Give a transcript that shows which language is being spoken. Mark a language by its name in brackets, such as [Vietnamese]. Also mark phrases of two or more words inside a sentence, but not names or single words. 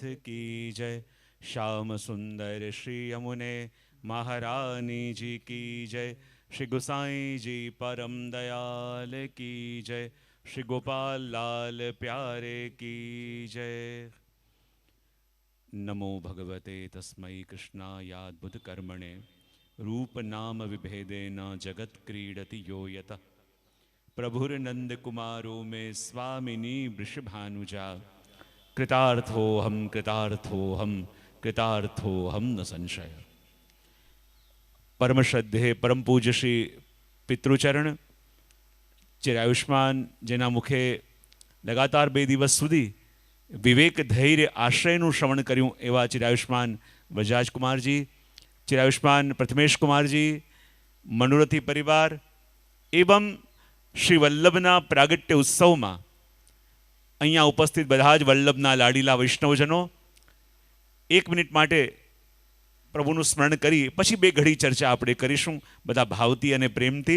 [Hindi] की जय, श्याम सुंदर श्री यमुने महारानी जी की जय, श्री गोसाई जी परम दयाल की जय, श्री गोपाल लाल प्यारे की जय. [Sanskrit] नमो भगवते तस्मै कृष्णायाद्भुत कर्मणे रूप नाम विभेदेन जगत क्रीडति यो यतः प्रभुर्नंद कुमारो में स्वामिनी वृषभानुजा कृतार्थोहम कृतार्थोहम कृतार्थोहम न संशय. [Gujarati] પરમ શ્રદ્ધેય પરમ પૂજ્ય શ્રી પિતૃચરણ ચિરાયુષ્માન, જેના મુખે લગાતાર 2 દિવસ સુધી વિવેક ધૈર્ય આશ્રયનું શ્રવણ કર્યું એવા ચિરાયુષ્માન વજરાજકુમારજી, ચિરાયુષ્માન પ્રથમેશ કુમારજી, મનોરથી પરિવાર એવં શ્રી વલ્લભના પ્રાગટ્ય ઉત્સવમાં અહીંયા ઉપસ્થિત બધા જ વલ્લભના લાડીલા વૈષ્ણવજનો 1 મિનિટ માટે પ્રભુનું સ્મરણ કરી પછી 2 ઘડી ચર્ચા આપણે કરીશું બધા ભાવથી અને પ્રેમથી.